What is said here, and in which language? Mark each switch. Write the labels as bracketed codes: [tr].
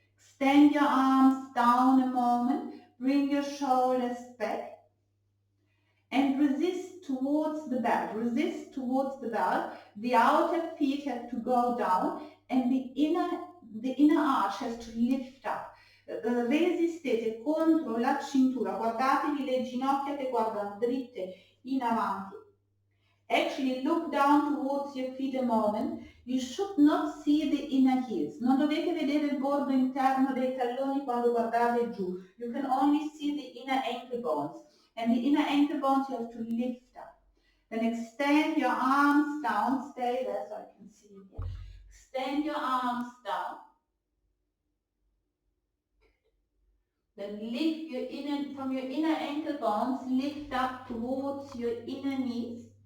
[en] Extend your arms down a moment. Bring your shoulders back. And resist towards the belt. Resist towards the belt. The outer feet have to go down and the inner arch has to lift up. [it] Resistete contro la cintura, guardatevi le ginocchia che guardano dritte in avanti. [en] Actually look down towards your feet a moment. You should not see the inner heels. [it] Non dovete vedere il bordo interno dei talloni quando guardate giù. [en] You can only see the inner ankle bones. And the inner ankle bones you have to lift up. Then extend your arms down. Stay there so I can see you here. Extend your arms down. Then lift your from your inner ankle bones, lift up towards your inner knees.